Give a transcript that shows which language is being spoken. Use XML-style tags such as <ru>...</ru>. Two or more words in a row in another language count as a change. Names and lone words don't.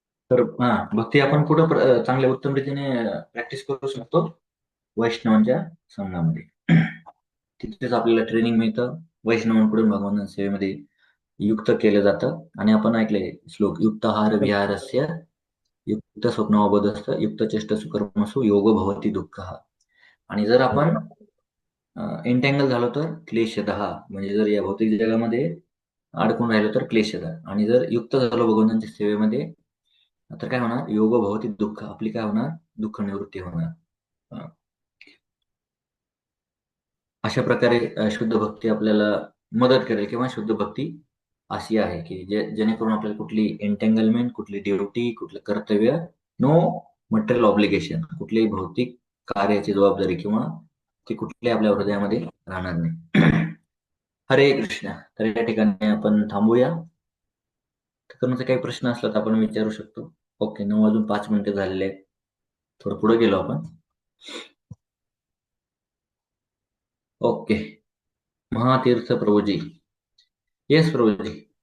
<mr>तर भक्ती आपण कुठं चांगल्या उत्तम रीतीने प्रॅक्टिस करू शकतो? वैष्णवांच्या संघामध्ये. तिथेच आपल्याला ट्रेनिंग मिळतं. वैष्णवांकडून भगवान सेवेमध्ये युक्त केलं जातं. आणि आपण ऐकले श्लोक,</mr> <sa>युक्ताहार विहारस्य युक्त स्वप्नोबोधस्थ युक्त चेष्ट सुकर्मसु योग भवती दुःख.</sa> <mr>आणि जर आपण एंटँगल झालो तर क्लेशदहा, म्हणजे जर या भौतिक जगामध्ये अडकून राहिलो तर क्लेशदा. आणि जर युक्त झालो भगवंतांच्या सेवेमध्ये तर काय होणार?</mr> <sa>योग भवती दुःख,</sa> <mr>आपली काय होणार? दुःख निवृत्ती होणार. अशा प्रकारे शुद्ध भक्ती आपल्याला मदत करेल, किंवा शुद्ध भक्ती अशी आहे की जेणेकरून आपल्याला कुठली एंटँगलमेंट, कुठली ड्युटी, कुठलं कर्तव्य,</mr> <en>no material obligation,</en> <mr>कुठलीही भौतिक कार्याची जबाबदारी किंवा ती कुठली आपल्या हृदयामध्ये राहणार नाही. हरे कृष्ण. तर या ठिकाणी आपण थांबूया. तुमचे काही प्रश्न असला तर आपण विचारू शकतो. ओके, 9:05 झालेले आहेत. थोडं पुढे गेलो आपण. ओके, महातीर्थ प्रभूजी. येस प्रभूजी.</mr>